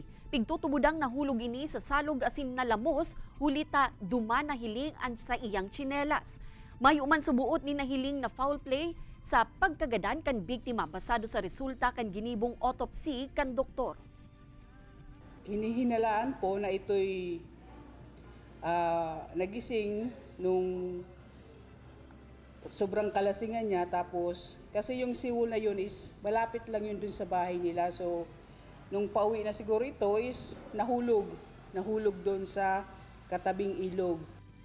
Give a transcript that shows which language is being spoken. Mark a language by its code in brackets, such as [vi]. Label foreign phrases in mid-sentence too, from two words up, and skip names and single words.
[bik] Pigtutubudang nahulog ini sa salog asin nalamos, hulita duman nahiling ang sa iyang tsinelas. Mayuman subuot ni nahiling na foul play sa pagkagadan kan biktima basado sa resulta kan ginibong autopsy kan doktor. [tl] Hinihinalaan po na ito'y nagising nung sobrang kalasingan niya, tapos kasi yung siwol na yun is malapit lang yun dun sa bahay nila, so nung pauwi na siguro ito is nahulog doon sa katabing ilog.